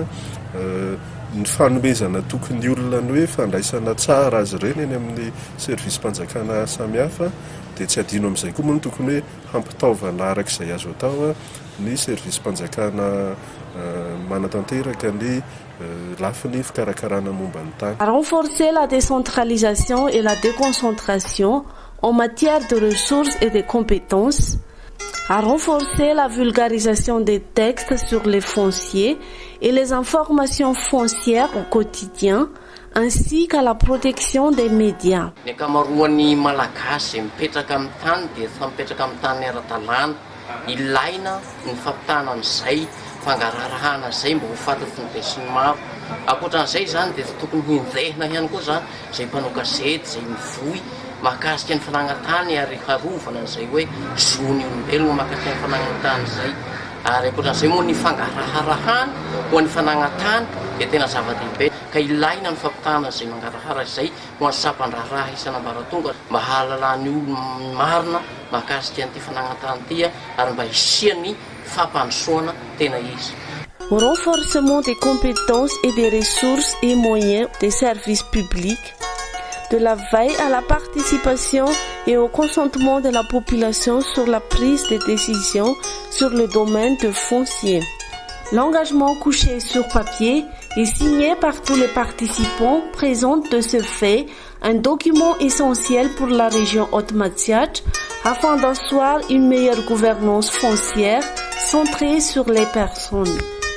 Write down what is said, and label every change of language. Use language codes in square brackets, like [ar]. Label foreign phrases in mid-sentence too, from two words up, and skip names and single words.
[mg] ny fanomezana tokony olona ny hoe fandraisana tsara azy ireny eny amin'ny servisy-mpanjakana samihafa dia tsy adino amin'izay koa moa no tokony hoe hampitaovana arak'izay azo atao ny servisy-mpanjakana manatanteraka ny lafiny fikarakarana momba ny tany. [fr] Renforcer la décentralisation et la déconcentration en matière de ressources et de compétences, à renforcer la vulgarisation des textes sur les fonciers et les informations foncières au quotidien, ainsi qu'à la protection des médias. [mg] Ny ankamaroan'ny malagasy mipetraka amin'ny tany dia efa mipetraka amin'ny tany ara-dalàna, ilaina ny fampitana an'izay fangararahana izay mba ho fantatry ny be sy ny maro. Ankoatran'izay zany dia tokony hinjehina ihany koa zany izay mpanao gazety izay mivohy mahakasika ny fananantany ary harovana an'izay hoe zony olombelona mahakasika ny fananantany izay. Ary ankoatran'izay moa ny fangaraharahan ho an'ny fananantany dia tena zava-dehibe ka ilaina ny fampitana izay mangarahara izay ho an'ny sampandraraha isan'ambaratonga mba hahalalany olo marina mahakasika an'ity fananantany ity ary mba hisiany fampandrosoana tena izy. [fr] Au renforcement des compétences et des ressources et moyens des services publics, de la veille à la participation et au consentement de la population sur la prise de décisions sur le domaine de foncier. L'engagement couché sur papier et signé par tous les participants présente de ce fait un document essentiel pour la région Haute-Matziach afin d'asseoir une meilleure gouvernance foncière centrée sur les personnes.